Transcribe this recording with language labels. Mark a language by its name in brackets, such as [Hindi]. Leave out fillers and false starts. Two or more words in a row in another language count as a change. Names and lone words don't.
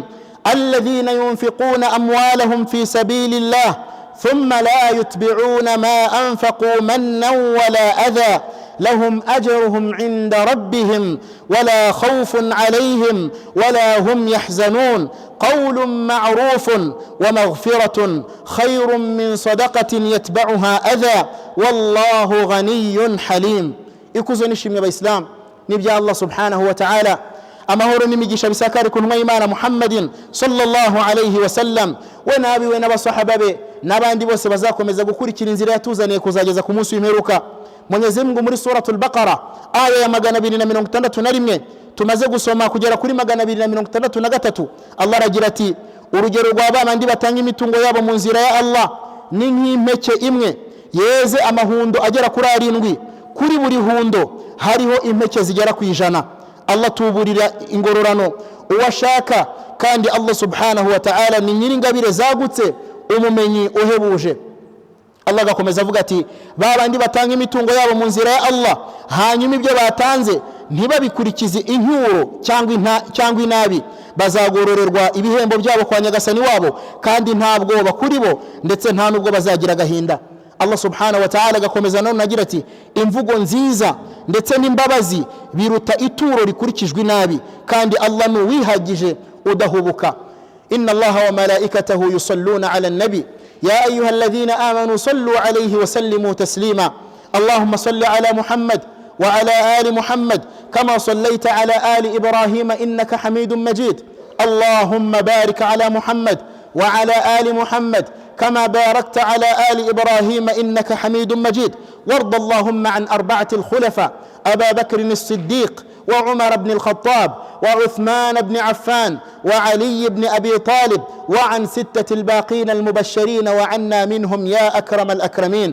[Arabic] الذين ينفقون أموالهم في سبيل الله ثم لا يتبعون ما أنفقوا منا ولا أذى لهم أجرهم عند ربهم ولا خوف عليهم ولا هم يحزنون. قول معروف ومغفرة خير من صدقة يتبعها أذى والله غني حليم. [Kinyarwanda] ikuzo nishimwe abayisilamu n'ibya Allah [Arabic] سبحانه وتعالى, [Kinyarwanda] amahoro n'imigisha bisakare ku ntumwa y'Imana Muhammadin [Arabic] صلى الله عليه وسلم, [Kinyarwanda] we nabiwe n'abasahaba be n'abandi bose bazakomeza gukurikira inzira yatuzaniye kuzageza ku munsi w'imperuka. [Swahili] Mwenyezi Mungu [Kinyarwanda] muri [Arabic] سورة البقرة [Kinyarwanda] aya ya 261 tumaze gusoma kugera kuri 263, Allah aragira ati: urugero rw'abandi batanga imitungo yabo mu nzira ya Allah ni nk'impeke imwe yeze amahundo agera kuri 7, kuri buri hundo hariho impeke zigera ku 100. Allah tuburira ingororano uwashaka, kandi Allah [Arabic] سبحانه وتعالى [Kinyarwanda] ni nyiringabire zagutse, umumenyi uhebuje. Allah gakomeza avuga ati: babandi batanga imitungo yabo mu nzira ya Allah hanyuma ibyo batanze ntibabikurikize incyuro cyangwa inabi, bazagororerwa ibihembo byabo kwa nyagasani wabo, kandi ntabwo bakuri bo ndetse nta nubwo bazagira agahinda. Allah [Arabic] سبحانه وتعالى [Kinyarwanda] gakomeza none agira ati: imvugo nziza ndetse n'imbabazi biruta ituro rikurikijwe nabi, kandi Allah ni wihagije udahubuka. [Arabic] إن الله وملائكته يصلون على النبي يا أيها الذين آمنوا صلوا عليه وسلموا تسليما. اللهم صل على محمد وعلى آل محمد كما صليت على آل إبراهيم إنك حميد مجيد. اللهم بارك على محمد وعلى آل محمد كما باركت على آل إبراهيم إنك حميد مجيد. وارض اللهم عن 4 الخلفاء أبا بكر الصديق وعمر بن الخطاب وعثمان بن عفان وعلي بن أبي طالب وعن 6 الباقين المبشرين وعنا منهم يا أكرم الأكرمين.